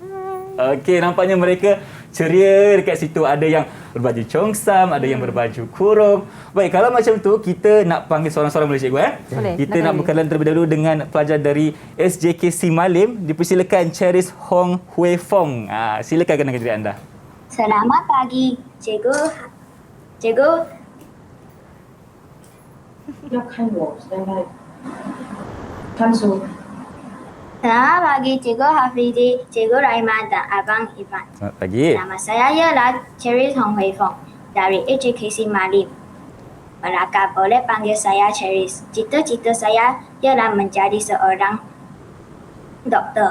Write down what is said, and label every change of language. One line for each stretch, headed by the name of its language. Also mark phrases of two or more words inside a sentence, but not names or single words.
Malay: Okey, nampaknya mereka ceria dekat situ. Ada yang berbaju chongsam, ada yang berbaju kurung. Baik, kalau macam tu kita nak panggil seorang-seorang boleh cikgu Boleh, Kita nak silakan. berkenalan terlebih dahulu dengan pelajar dari SJKC Malim. Dipersilakan Cheris Hong Hui Fong. Silakan kenalkan diri anda. Selamat pagi, cikgu. Cikgu,
Chinese: 要看我现在看书。
Malay: selamat pagi, Cikgu Hafizi, Cikgu Rahimah dan Abang Ivan. Selamat pagi. Nama saya ialah Cheris Hong Hui Fong dari SJKC Malim Melaka. Boleh panggil saya Cheris. Cita-cita saya ialah menjadi seorang doktor.